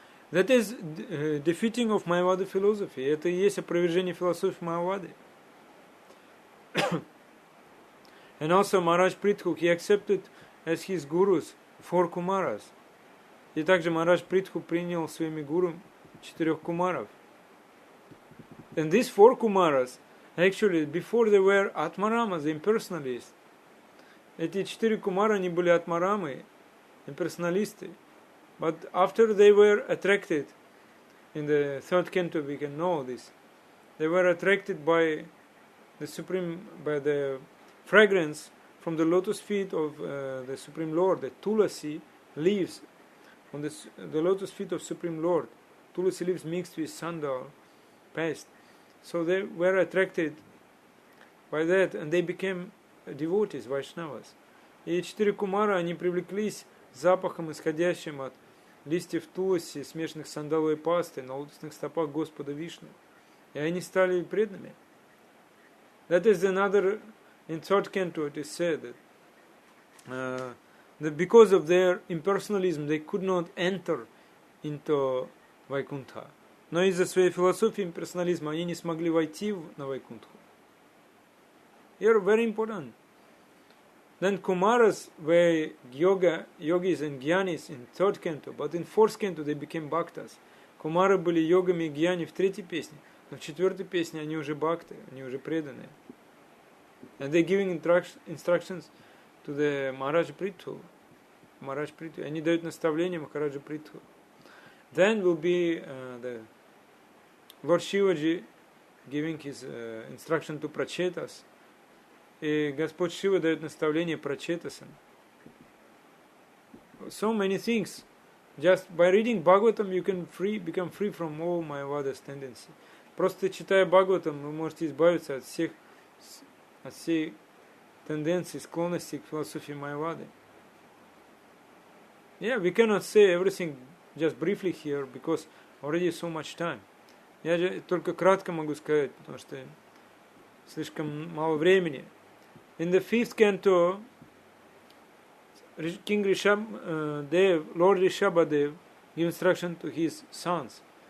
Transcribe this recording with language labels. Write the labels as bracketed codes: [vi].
[en] That is defeating of Mayavada philosophy. [ru] Это и есть опровержение философии Майявады. [en] And also Maharaj Prithku, he accepted as his gurus 4 Kumaras. [ru] И также Maharaj Prithku принял своими гуру 4 Кумаров. [en] And these 4 Kumaras, actually, before they were Atmaramas, the impersonalists, [ru] эти 4 Кумара, они были Атмарамы, impersonalisты. [en] But after they were attracted, in the 3rd canto we can know this, they were attracted by the Supreme, by the fragrance from the lotus feet of the Supreme Lord, the Tulasi leaves on the lotus feet of Supreme Lord, Tulasi leaves mixed with sandal paste. So they were attracted by that, and they became devotees, Vaishnavas. [ru] И 4 Кумара, они привлеклись запахом, исходящим от листьев туласи, смешанных с сандаловой пастой, на лотосных стопах Господа Вишну. И они стали преданными. [en] That is another, in 3rd canto it is said that because of their impersonalism they could not enter into Vaikuntha. [ru] Но из-за своей философии имперсонализма они не смогли войти на Вайкунтху. [en] Here very important. Then Kumaras were yogis and gyanis in 3rd canto, but in 4th canto they became bhaktas. [ru] Кумары были йогами и гьяни в 3-й песне, но в 4-й песне они уже бхакты, они уже преданные. [en] And they're giving instructions to the Maharaj Prithvu. [ru] Они дают наставления Махараджа Прithvu. [en] Then will be the Lord Shivaji giving his instruction to Prachetas. [ru] И Господь Шива дает наставление Прачетасам. So many things. [en] Just by reading Bhagavatam you can become free from all Mayavada's tendency. [ru] Просто читая Бхагаватам вы можете избавиться от всей тенденции, склонности к философии Майявады. [en] Yeah, we cannot say everything just briefly here because already so much time. [ru] Я только кратко могу сказать, потому что слишком мало времени. [en] In the 5th canto, King Lord Rishabhadev gives instruction to his sons.